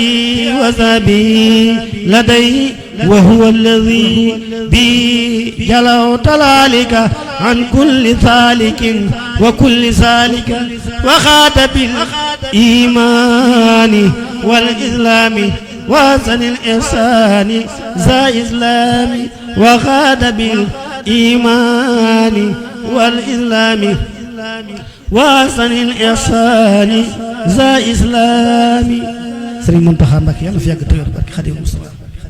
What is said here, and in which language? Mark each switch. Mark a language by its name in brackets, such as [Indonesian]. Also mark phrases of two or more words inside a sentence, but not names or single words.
[Arabic] وصحبه لدي وهو الذي بي جلوت ذلك عن كل سالك وكل سالك وخات بالإيمان والإسلام وحسن الإحسان ذا إسلام وخات بالإيمان والإسلام وحسن الإحسان ذا إسلام. [Wolof] Sëriñ Muntaxa Mbàkke yàlla fi yàgg te wér barke Xaadimu Mustafaa.